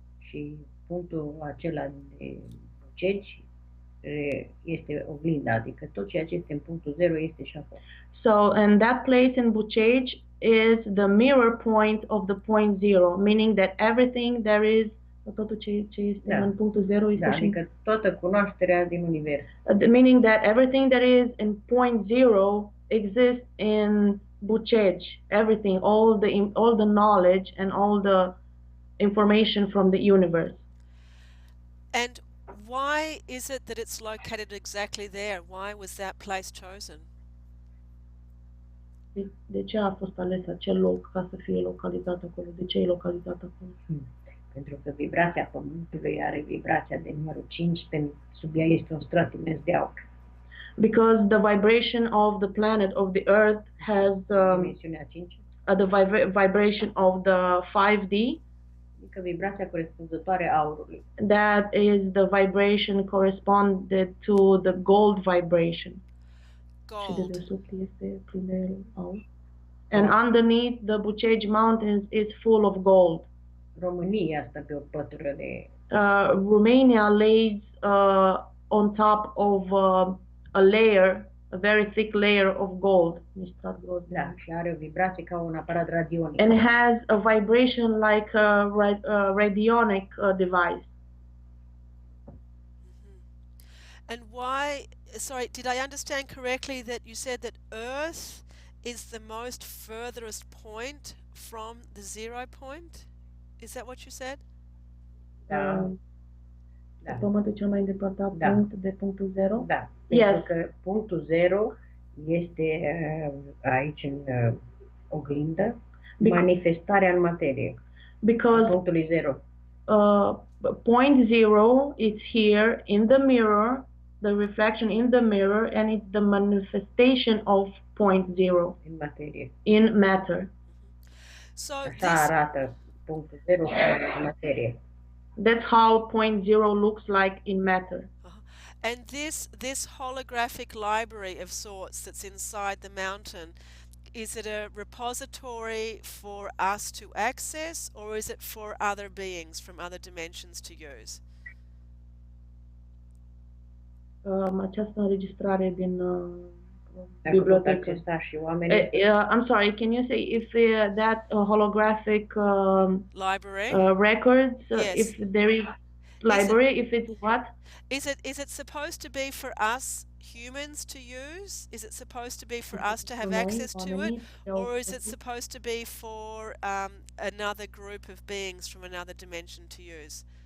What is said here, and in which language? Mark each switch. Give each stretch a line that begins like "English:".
Romanian: Și punctul acela de Bucegi este oglinda, adică tot ceea ce este în punctul zero este și acolo.
English: So, and that place in Bucegi is the mirror point of the point zero, meaning that everything there is,
Romanian: totul ce este în punctul zero este și adică toată cunoașterea din univers.
English: Meaning that everything that is in point zero exists in Bucegi. Everything, all the knowledge and all the information from the universe. And why is it that it's located exactly there? Why was that place chosen?
Romanian: De ce a fost ales acel loc ca să fie localizat acolo? De ce e localizat acolo? Pentru că vibrația Pământului are vibrația de numărul 5, sub ea este un strat imens de aur.
English: Because the vibration of the planet, of the Earth, has
Romanian: dimensiunea 5.
English: The vibration of the 5D.
Romanian: Adică vibrația corespunzătoare aurului.
English: That is the vibration corresponded to the gold vibration. Gold.
Romanian: Și de desubt este plin de aur.
English: And underneath the Bucegi Mountains is full of gold.
Romanian: România stă pe o pătură de...
English: Romania lays on top of a layer, a very thick layer of gold.
Romanian: Da, și are o vibrație ca un aparat radionic.
English: And has a vibration like a radionic device. And why, sorry, did I understand correctly that you said that Earth is the most furthest point from the zero point? Is that what you said?
Romanian: Da. Pământul cel mai îndepărtat punct de punctul zero? Da. Pentru că punctul zero este aici în oglindă, manifestarea în materie.
English: Because
Romanian: punctului zero.
English: Point zero is here in the mirror, the reflection in the mirror, and it's the manifestation of point zero.
Romanian: In materie.
English: In matter. So
Romanian: așa arată punctul zero în materie.
English: That's how point zero looks like in matter. And this holographic library of sorts that's inside the mountain, is it a repository for us to access, or is it for other beings from other dimensions to use?
Romanian: Această înregistrare din bibliotecă.
English: I'm sorry, can you say if that holographic library records, yes. if there is library, if it's what? Is it supposed to be for us humans to use? Is it supposed to be for us to have access to it, or is it supposed to be for another group of beings from another dimension to use?